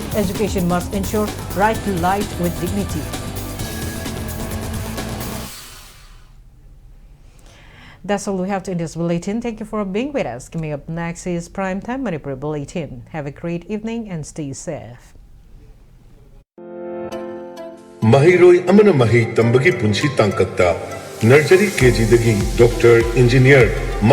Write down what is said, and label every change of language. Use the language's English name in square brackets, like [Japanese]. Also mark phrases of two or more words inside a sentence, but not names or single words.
[English] Education must ensure right to life with dignity. That's all we have in this bulletin. Thank you for being with us. Coming up next is Primetime Manipur Bulletin. Have a great evening and stay safe. [Manipuri] Mahiroi amana mahi tambagi punshi tangkakta nursery KG dagi [English] doctor engineer